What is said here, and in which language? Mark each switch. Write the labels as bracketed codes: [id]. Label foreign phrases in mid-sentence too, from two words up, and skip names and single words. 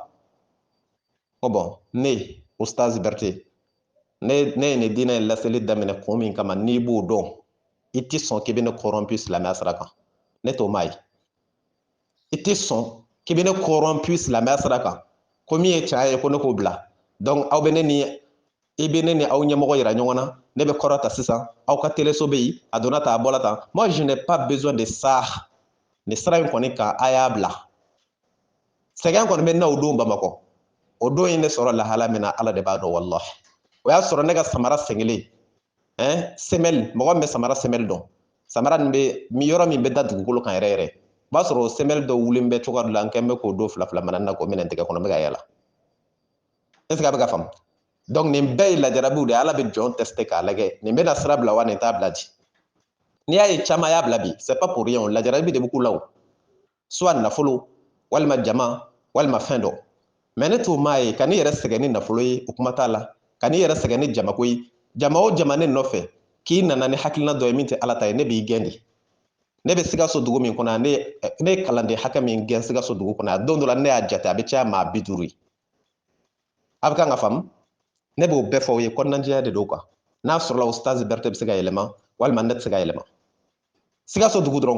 [bm] N ko bon ne Ustaz Berete ne ye nin diinɛ in laseli daminɛ kun min kama n'i b'o dɔn i tɛ sɔn k'i bɛ ne corrompu silamɛya sira kan ne t'o maa ye. I tɛ sɔn k'i bɛ ne corrompu silamɛya sira kan ko min ye tiɲɛ ye ko ne k'o bila donc aw bɛ ne ni i bɛ ne ni aw ɲɛmɔgɔ yira ɲɔgɔn na ne bɛ kɔrɔ ta sisan aw ka teleso bɛ yen a donna tan a bɔra tan [fr] moi je n'ai pas besoin de ça [bm] nin sira in kɔni kan a y'a bila sɛgɛn kɔni bɛ n'aw don Bamakɔ o don in ne sɔrɔ lahala min na Ala de b'a dɔn walahi o y'a sɔrɔ ne ka samara sɛngɛlen semelle mɔgɔ min bɛ samara semelle dɔn samara nin bɛ yɔrɔ min bɛ da dugukolo kan yɛrɛ yɛrɛ b'a sɔrɔ semelle dɔ wulen bɛ cogoya dɔ la n kɛ bɛ k'o don fila fila mana na k'o minɛ n tɛgɛ kɔnɔ n bɛ ka yala [fr] est ce que [bm] a bɛ ka faamu donc nin bɛɛ ye lajarabiw de ye ala bɛ jɔn tester k'a lajɛ nin bɛna sira bila wa nin t'a bila di n'i y'a ye caman y'a bila bi [fr] c'est pas pour rien [bm] lajarabi de bɛ k'u la o soit nafolo walima jama walima fɛn dɔ mais ne t'o maa ye ka n'i yɛrɛ sɛgɛn ni nafolo ye o kuma t'a la ka n'i yɛrɛ sɛgɛn ni jamako ye jama o jama ne nɔfɛ k'i nana ni hakilina dɔ ye min tɛ ala ta ye ne b'i gɛn de ne bɛ Sikaso dugu min kɔnɔ ne ye kalanden hakɛ min gɛn Sikaso dugu kɔnɔ a don dɔ la ne y'a jate a bɛ caya maa 50 ye a bɛ kan ka faamu ne b'o bɛɛ fɔ o ye kɔnɔnajɛya de don quoi n'a sɔrɔla o Ustaz Berete bɛ se ka yɛlɛma walima ne tɛ se ka yɛlɛma Sikaso dugu dɔrɔn